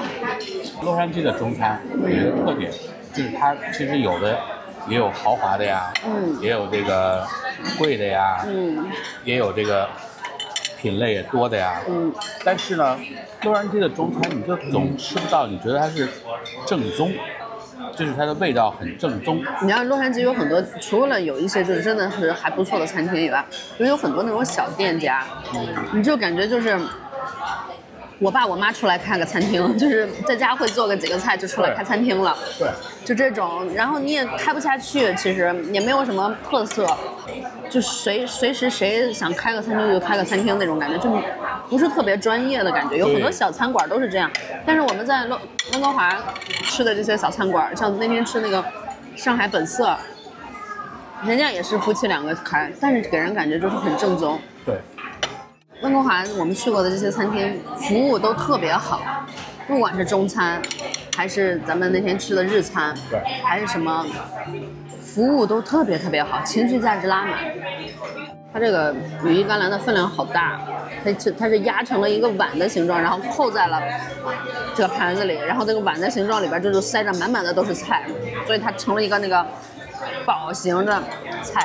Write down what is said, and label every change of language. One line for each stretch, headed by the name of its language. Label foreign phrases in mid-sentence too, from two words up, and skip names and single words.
Chinese: 洛杉磯的中餐有一個特點，就是它其實有的也有豪華的呀，也有這個貴的呀，也有這個品類也多的呀，但是呢，洛杉磯的中餐你就總吃不到，你覺得它是正宗，就是它的味道很正宗。你知道洛杉磯有很多，除了有一些就是真的是還不錯的餐廳以外，有很多那種小店家，你就感覺就是我爸我媽出來開個餐廳，就是在家會做個幾個菜就出來開餐廳了，對，就這種，然後你也開不下去，其實也沒有什麼特色，就隨時誰想開個餐廳就開個餐廳那種感覺，就不是特別專業的感覺。有很多小餐館都是這樣，但是我們在溫哥華吃的這些小餐館，像那天吃那個上海本色，人家也是夫妻兩個開，但是給人感覺就是很正宗。對。溫哥華我們去過的這些餐廳服務都特別好，不管是中餐還是咱們那天吃的日餐，還是什麼服務都特別特別好，情緒價值拉滿。它這個羽衣甘藍的分量好大，它是壓成了一個碗的形狀，然後扣在了這個盤子裡，然後這個碗的形狀裡邊就塞着滿滿的都是菜，所以它成了一個那個寶型的菜。